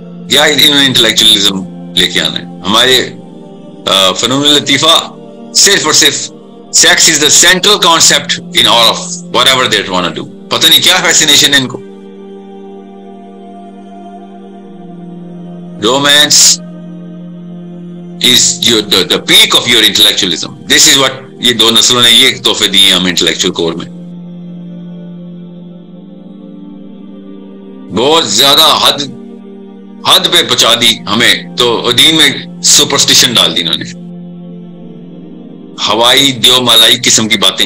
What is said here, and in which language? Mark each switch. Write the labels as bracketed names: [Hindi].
[Urdu] کیا انہوں نے انٹلیکچولیزم لے کے آنا ہے؟ ہمارے فنون لطیفہ صرف اور صرف [English] Sex is the central concept in all of whatever they want to do. [Urdu] پتہ نہیں کیا فیسینیشن ہے ان کو. [English] Romance is the peak of your intellectualism. This is what [Urdu] یہ دو نسلوں نے یہ تحفے دیے ہم انٹلیکچوئل کور میں. بہت زیادہ حد پہ پہنچا دی ہمیں. تو دین میں سپرسٹیشن ڈال دی انہوں نے، ہوائی دیو مالائی قسم کی باتیں.